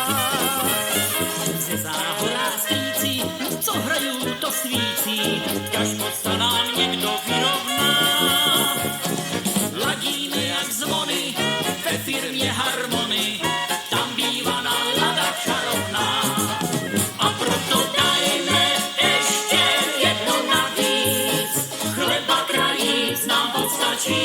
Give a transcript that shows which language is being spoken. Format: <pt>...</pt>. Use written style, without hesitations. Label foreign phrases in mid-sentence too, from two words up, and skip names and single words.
<sk>Ze záhorá stríci, co hrajú, to svící, ťažko sa nám niekto vyrovná.</sk> <cs>Ladíme jak zvony, ve firmě Harmony, tam býva nálada čarovná.</cs> <sk>A proto dajme ešte jedno navíc, chleba krajíc nám podstačí.</sk>